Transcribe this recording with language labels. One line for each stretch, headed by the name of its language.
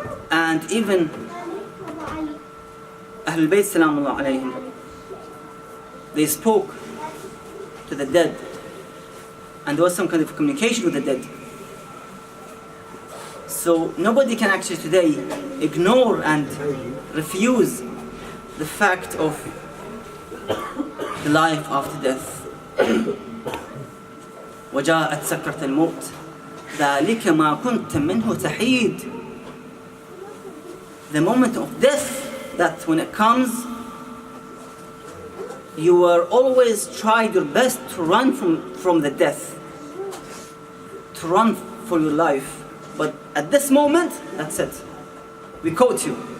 English: And even Ahlul Bayt salamullah alayhim, they spoke to the dead, and there was some kind of communication with the dead. So nobody can actually today ignore and refuse the fact of the life after death.
Arabic: وجاءت سكرة الموت ذلك ما كنت منه تحيد.
English: The moment of death, that when it comes, you were always tried your best to run from the death, to run for your life. But at this moment, that's it. We caught you.